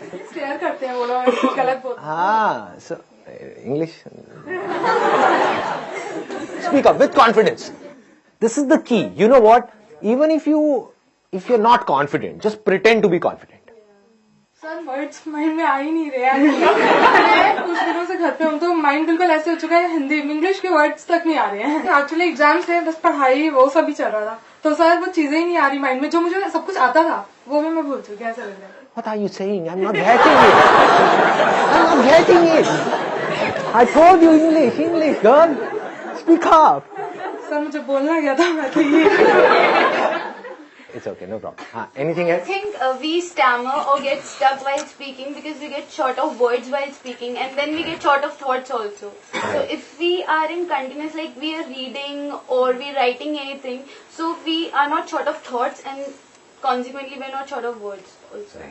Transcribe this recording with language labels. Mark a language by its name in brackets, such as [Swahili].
[Hindi] Stare करते हैं वो लोग गलत बोलते [English] So English. Speak up with confidence. This is the key. You know what? Even if you're not confident, just pretend to be confident. [Hindi] Sir words mind में आ ही नहीं रहे हैं कुछ दिनों से घर पे हूँ तो माइंड बिल्कुल ऐसे हो चुका है हिंदी इंग्लिश के वर्ड्स तक नहीं आ रहे हैं एक्चुअली एग्जाम्स थे बस पढ़ाई वो सब ही चल रहा था तो सर वो चीजें ही नहीं आ रही माइंड में जो मुझे सब कुछ आता था वो भी मैं भूल चुकी ऐसा लग रहा है [English] What are you saying? I'm not getting it. I'm not getting it. I told you English, girl. Speak up. [Hindi] Sir मुझे बोलना गया था मैं तो ये [English] It's okay, no problem. Anything else? I think we stammer or get stuck while speaking because we get short of words while speaking and then we get short of thoughts also. So if we are in continuous, like we are reading or we are writing anything, so we are not short of thoughts and consequently we are not short of words also.